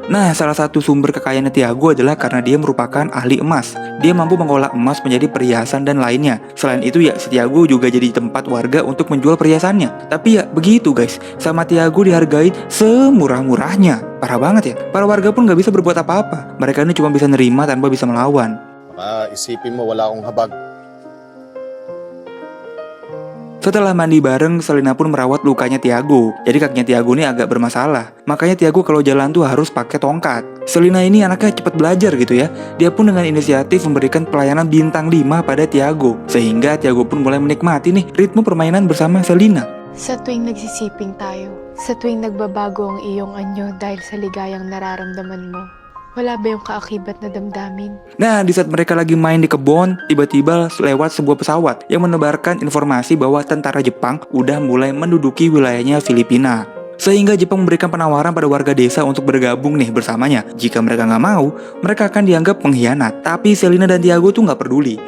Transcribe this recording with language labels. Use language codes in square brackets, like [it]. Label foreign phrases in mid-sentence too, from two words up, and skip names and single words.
[id] Nah, salah satu sumber kekayaannya Tiago adalah karena dia merupakan ahli emas. Dia mampu mengolah emas menjadi perhiasan dan lainnya. Selain itu ya, si Tiago juga jadi tempat warga untuk menjual perhiasannya. Tapi ya begitu guys, sama Tiago dihargai semurah-murahnya. Parah banget ya. Para warga pun gak bisa berbuat apa-apa. Mereka ini cuma bisa nerima tanpa bisa melawan. [tl] Isipin mo wala akong habag. [id] Setelah mandi bareng, Selina pun merawat lukanya Tiago. Jadi kakinya Tiago ini agak bermasalah. Makanya Tiago kalau jalan tuh harus pakai tongkat. Selina ini anaknya cepat belajar gitu ya. Dia pun dengan inisiatif memberikan pelayanan bintang 5 pada Tiago. Sehingga Tiago pun mulai menikmati nih ritme permainan bersama Selina. [tl] Sa tuwing nagsisiping tayo, sa tuwing nagbabago ang iyong anyo dahil sa ligayang nararamdaman mo, wala ba yung kaakibat na damdamin? [id] Nah, di saat mereka lagi main di kebun, tiba-tiba lewat sebuah pesawat yang menebarkan informasi bahwa tentara Jepang udah mulai menduduki wilayahnya Filipina. Sehingga Jepang memberikan penawaran pada warga desa untuk bergabung nih bersamanya. Jika mereka nggak mau, mereka akan dianggap pengkhianat. Tapi Selina dan Tiago tuh nggak peduli.